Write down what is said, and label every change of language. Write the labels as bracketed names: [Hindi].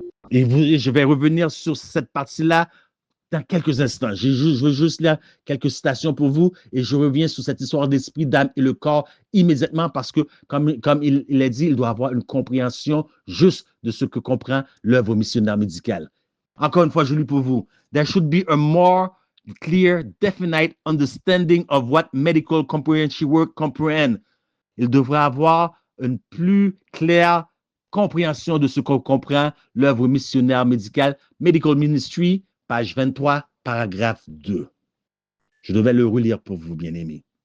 [French] Et je vais revenir sur cette partie-là dans quelques instants. Je veux juste lire quelques citations pour vous et je reviens sur cette histoire d'esprit, d'âme et le corps immédiatement parce que, comme il a dit, il doit avoir une compréhension juste de ce que comprend l'œuvre missionnaire médicale. Encore une fois, je lis pour vous. [English] There should be a more clear, definite understanding of what medical comprehensive work comprehend. [French] Il devrait avoir une plus claire compréhension de ce qu'on comprend l'œuvre missionnaire médicale, Medical Ministry, page 23, paragraphe 2. Je devais le relire pour vous, bien-aimés.